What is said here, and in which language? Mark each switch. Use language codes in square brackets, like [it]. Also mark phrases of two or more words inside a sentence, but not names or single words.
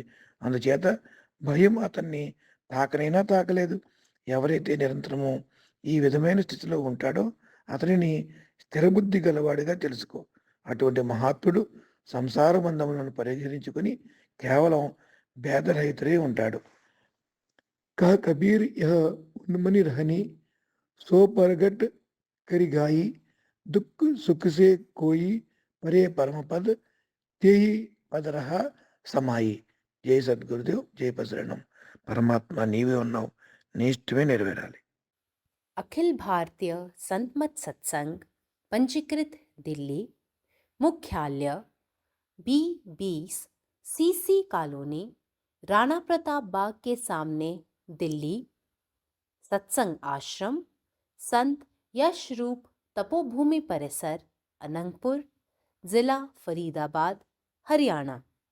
[te] అందుచేత భయం అతన్ని తాకనైనా తాకలేదు. ఎవరైతే నిరంతరము ఈ విధమైన స్థితిలో ఉంటాడో అతనిని స్థిరబుద్ధి గలవాడిగా తెలుసుకో. అటువంటి మహాత్ముడు సంసార బంధములను పరిహరించుకొని కేవలం భేదరహితుడే ఉంటాడు. [hi] कह कबीर यह उन्मनी रहनी, सो परगट करी गाई, दुख सुख से कोई परे परम पद, तेही पद रहा समाई. [te] జై సద్గురుదేవ్, జై బసరణం. పరమాత్మ నీవే ఉన్నావు, నీ ఇష్టమే నెరవేరాలి. [hi] अखिल भारतीय संत मत सत्संग पंजीकृत दिल्ली, मुख्यालय B20 CC कॉलोनी, राणा प्रताप बाग के सामने, दिल्ली। सत्संग आश्रम संत यश रूप तपोभूमि परिसर, अनंगपुर, जिला फरीदाबाद, हरियाणा।